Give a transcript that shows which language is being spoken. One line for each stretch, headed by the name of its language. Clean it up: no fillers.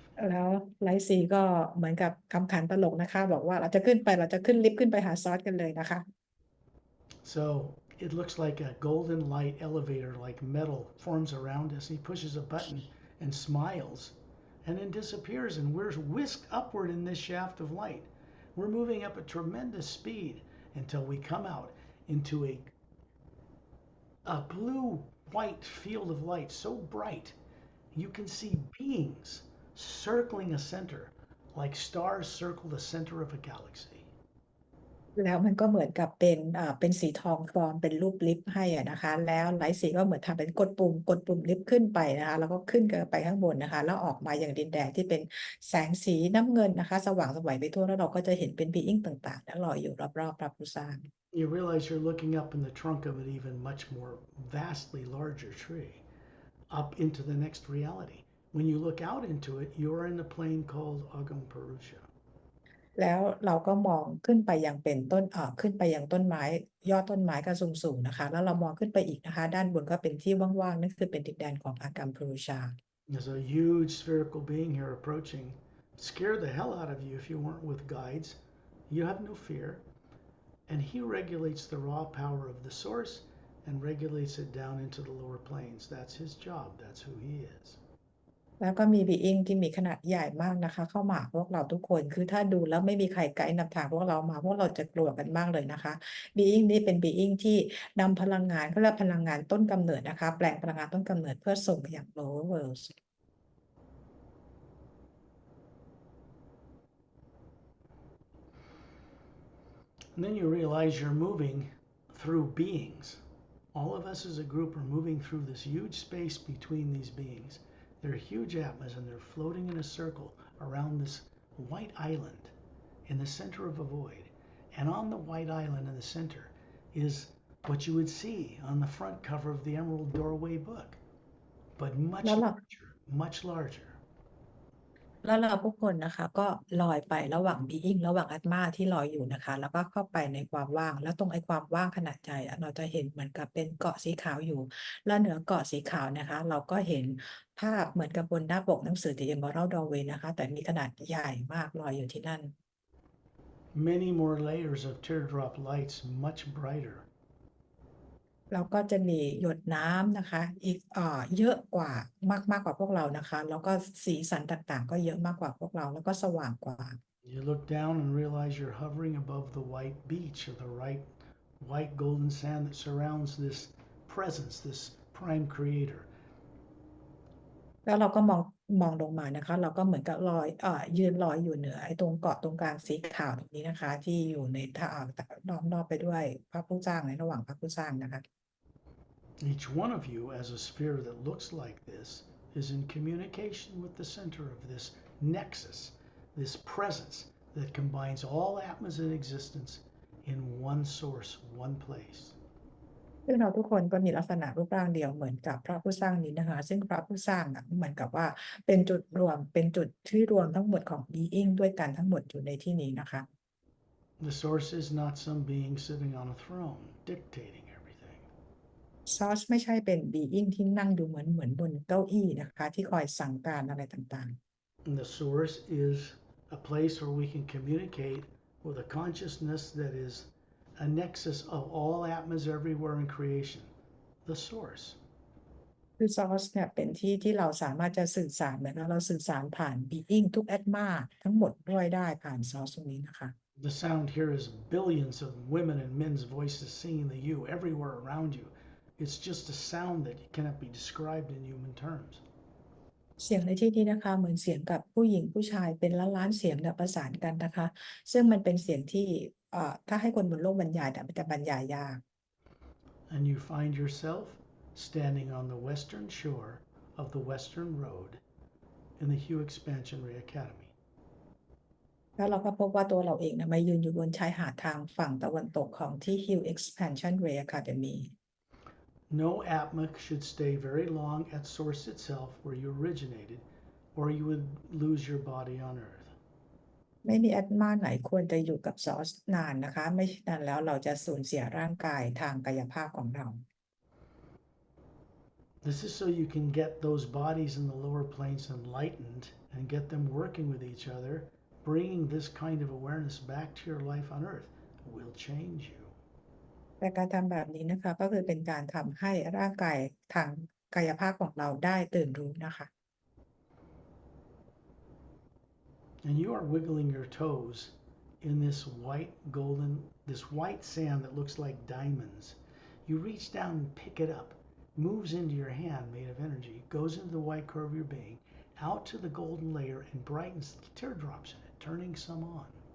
Thai: แล้วหลายสีก็เหมือนกับคำขันตลกนะคะบอกว่าเราจะขึ้นลิฟต์ขึ้นไปหาซอสกันเลยนะคะ
English: So it looks like a golden light elevator, like metal, forms around us. He pushes a button and smiles and then disappears, and we're whisked upward in this shaft of light. We're moving up at tremendous speed until we come out into a blue-white field of light so bright you can see beings circling a center, like stars circle the center of a galaxy.
Thai: แล้วมันก็เหมือนกับเป็นสีทองฟอร์มเป็นรูปลิฟต์ให้นะคะแล้วหลายสีก็เหมือนทำเป็นกดปุ่มลิฟต์ขึ้นไปนะคะแล้วก็ขึ้นไปข้างบนนะคะแล้วออกมาอย่างดินแดนที่เป็นแสงสีน้ำเงินนะคะสว่างไสวไปทั่วแล้วเราก็จะเห็นเป็นบีอิงต่างๆแล้วลอยอยู่รอบๆพระผู้สร้าง
English: You realize you're looking up in the trunk of an even much more vastly larger tree, up into the next reality. When you look out into it, you're in a plane called Agam Purusha.
Thai: แล้วเราก็มองขึ้นไปยังเป็นขึ้นไปยังต้นไม้ยอดต้นไม้ก็สูงๆนะคะแล้วเรามองขึ้นไปอีกนะคะด้านบนก็เป็นที่ว่างๆนั่นคือเป็นดินแดนของอากัมพรูชา
English: There's a huge spherical being here approaching. Scare the hell out of you if you weren't with guides. You have no fear. And he regulates the raw power of the source and regulates it down into the lower planes. That's his job. That's who he is.
Thai: แล้วก็มีบีอิงที่มีขนาดใหญ่มากนะคะเข้ามาพวกเราทุกคนคือถ้าดูแล้วไม่มีใครไกด์นำทางพวกเรามาพวกเราจะกลัวกันมากเลยนะคะบีอิงนี้เป็นบีอิงที่นำพลังงานเขาเรียกพลังงานต้นกำเนิดนะคะแปลงพลังงานต้นกำเนิดเพื่อส่งไปยัง
English: lower world And then you realize you're moving through beings. All of us as a group are moving through this huge space between these beings. They're huge atmas and they're floating in a circle around this white island in the center of a void. And on the white island in the center is what you would see on the front cover of the Emerald Doorway book, but much larger, much larger.
Thai: แล้วเราทุกคนนะคะก็ลอยไประหว่างบีอิงระหว่างอาตมาที่ลอยอยู่นะคะแล้วก็เข้าไปในความว่างแล้วตรงไอ้ความว่างขนาดใจเราจะเห็นเหมือนกับเป็นเกาะสีขาวอยู่แล้วเหนือเกาะสีขาวนะคะเราก็เห็นภาพเหมือนกับบนหน้าปกหนังสือ The Emerald Doorway นะคะแต่มีขนาดใหญ่มากลอยอยู่ที่นั่น
English: many more layers of teardrop lights, much brighter.
Thai: เราก็จะมีหยดน้ำนะคะอีกเยอะกว่ามากกว่าพวกเรานะคะแล้วก็สีสันต่างๆก็เยอะมากกว่าพวกเราแล้วก็สว่างกว่า
English: You look down and realize you're hovering above the white beach or the white golden sand that surrounds this presence, this prime creator.
Thai: แล้วเราก็มองลงมานะคะเราก็เหมือนกับยืนลอยอยู่เหนือไอ้ตรงเกาะตรงกลางสีขาวตรงนี้นะคะที่อยู่ในล้อมรอบไปด้วยพระผู้สร้างในระหว่างพระผู้สร้างนะคะ
English: Each one of you, as a sphere that looks like this, is in communication with the center of this nexus, this presence that combines all atmas in existence in one source, one place.
Thai: ซึ่งเราทุกคนก็มีลักษณะรูปร่างเดียวเหมือนกับพระผู้สร้างนี้นะคะซึ่งพระผู้สร้างเหมือนกับว่าเป็นจุดรวมเป็นจุดที่รวมทั้งหมดของ being ด้วยกันทั้งหมดอยู่ในที่นี้นะคะ
English: The source is not some being sitting on a throne dictating everything.
Thai: source ไม่ใช่เป็น being ที่นั่งอยู่เหมือนบนเก้าอี้นะคะที่คอยสั่งการอะไรต่างๆ
English: And the source is a place where we can communicate with a consciousness that is a nexus of all atmas everywhere in creation. The source.
Thai: คือ source เนี่ยเป็นที่เราสามารถจะสื่อสารเหมือนเราสื่อสารผ่าน being ทุก atma ทั้งหมดด้วยได้ผ่าน source ตรงนี้นะคะ
English: The sound here is billions of women and men's voices singing the you everywhere around you. It's just a sound that cannot be described in human terms.
Thai: เสียงในที่นี้นะคะเหมือนเสียงกับผู้หญิงผู้ชายเป็นล้านเสียงเนี่ยประสานกันนะคะซึ่งมันเป็นเสียงที่ถ้าให้คนบนโลกบรรยายมันจะบรรยายยาก
English: And you find yourself standing on the western shore of the Western Road in the HU Exp Ray Academy.
Thai: แล้วเราก็พบว่าตัวเราเองมายืนอยู่บนชายหาดทางฝั่งตะวันตกของที่ HU Exp Ray Academy
English: No atma should stay very long at source itself where you originated, or you would lose your body on earth.
Thai: ไม่มีแอดมาไหนควรจะอยู่กับซอสนานนะคะไม่ฉะนั้นแล้วเราจะสูญเสียร่างกายทางกายภาพของเรา
English: This is so you can get those bodies in the lower planes enlightened and get them working with each other. Bringing this kind of awareness back to your life on earth will change you.
Thai: แต่การทำแบบนี้นะคะก็คือเป็นการทำให้ร่างกายทางกายภาพของเราได้ตื่นรู้นะคะ
English: And you are wiggling your toes in this white sand that looks like diamonds. You reach down and pick it up, moves into your hand made of energy, goes into the white core of your being, out to the golden layer and brightens the teardrops in it, turning some on.